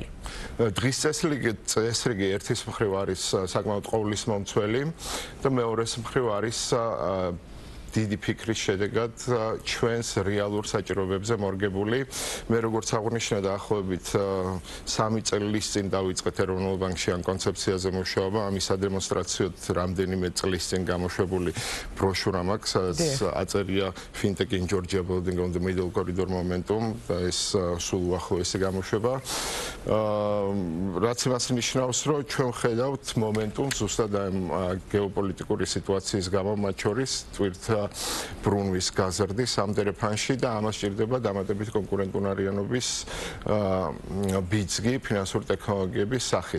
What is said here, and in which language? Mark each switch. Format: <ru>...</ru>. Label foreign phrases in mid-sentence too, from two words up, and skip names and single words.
<ka>დღის წესრიგი ერთის მხრივ არის საკმაოდ ყოვლისმომცველი და მეორეს მხრივ არის დიდი ფიქრის შედეგად ჩვენს რეალურ საჭიროებებზე მორგებული. მე როგორც აღნიშნე დაახლოებით 3 წლის წინ დავიწყეთ ეროვნულ ბანკში ამ კონცეფციაზე მუშაობა. ამის ადემონსტრაციოდ რამდენიმე წლის წინ გამოშვებული ბროშურა მაქვს, სადაც აწერია</ka> <en>Fintech in Georgia Building on the Middle Corridor Momentum</en> <ka>და ეს სულ უახლოესი გამოშვება. რაც იმას ნიშნავს, რომ ჩვენ ხედავთ მომენტუმს ზუსტად ამ გეოპოლიტიკური სიტუაციის გამო, მათ შორის ტვირთი ბრუნვის გაზრდის ამ დერეფანში და ამას სჭირდება დამატებით კონკურენტუნარიანობის ბიძგი ფინანსური ტექნოლოგიების სახით.</ka>